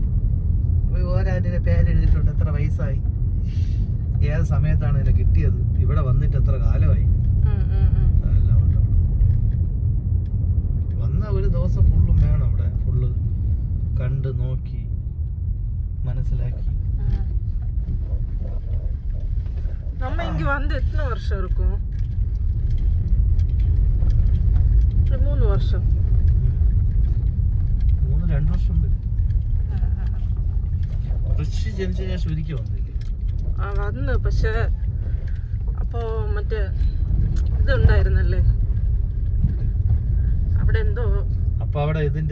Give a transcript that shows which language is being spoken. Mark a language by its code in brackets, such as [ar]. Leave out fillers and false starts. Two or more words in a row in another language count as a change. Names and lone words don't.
[ml] അപ്പോൾ ഓരോ ആനയുടെ പേര് എഴുതിയിട്ടുണ്ട്. എത്ര വയസ്സായി, ഏത് സമയത്താണ് അതിനെ കിട്ടിയത്, ഇവിടെ വന്നിട്ട് എത്ര കാലമായി, അതെല്ലാം ഉണ്ട്. വന്ന ഒരു ദിവസം ഫുള്ളും വേണം അവിടെ, ഫുള്ള് കണ്ട് നോക്കി മനസ്സിലാക്കി. [ta] நம்ம இங்க வந்து எத்தனை வருஷம் இருக்கும்? 3 வருஷம். [ml] 2 വർഷം ഋഷി ജനിച്ച ശേഷം ഒരിക്കൽ വന്നില്ലേ? വന്ന്. പക്ഷെ അപ്പോ മറ്റേ ഇതുണ്ടായിരുന്നല്ലേ അവിടെ, എന്തോ അപ്പൊ അവിടെ ഇതിന്റെ